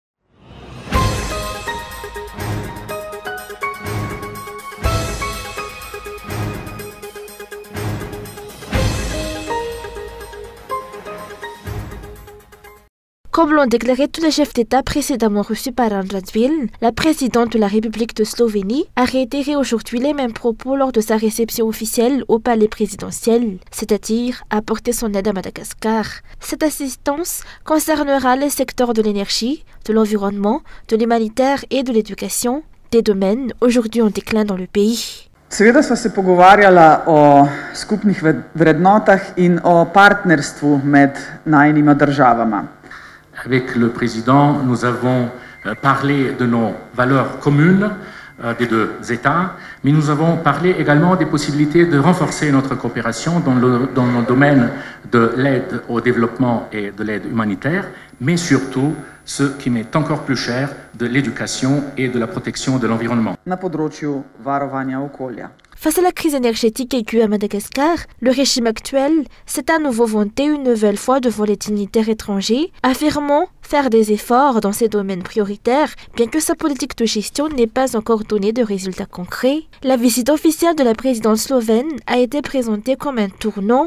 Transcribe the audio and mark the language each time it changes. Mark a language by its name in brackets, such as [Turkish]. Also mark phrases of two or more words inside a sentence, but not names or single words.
[French] Comme l'ont déclaré tous les chefs d'État précédemment reçus par Radžil, la présidente de la République de Slovénie a réitéré aujourd'hui les mêmes propos lors de sa réception officielle au palais présidentiel, c'est-à-dire apporter son aide à Madagascar. Cette assistance concernera les secteurs de l'énergie, de l'environnement, de l'humanitaire et de l'éducation, des domaines aujourd'hui en déclin dans le pays. [Slovenian] Seveda sva se pogovarjala o skupnih vrednotah in o partnerstvu med najnima državama. [French] Avec le président, nous avons parlé de nos valeurs communes des deux États, mais nous avons parlé également des possibilités de renforcer notre coopération dans le domaine de l'aide au développement et de l'aide humanitaire, mais surtout, ce qui m'est encore plus cher, de l'éducation et de la protection de l'environnement. [Slovenian] Na področju varovanja okolja. [French] Face à la crise énergétique aiguë à Madagascar, le régime actuel s'est à nouveau vanté une nouvelle fois devant les dignitaires étrangers, affirmant faire des efforts dans ces domaines prioritaires, bien que sa politique de gestion n'ait pas encore donné de résultats concrets. La visite officielle de la présidente slovène a été présentée comme un tournant.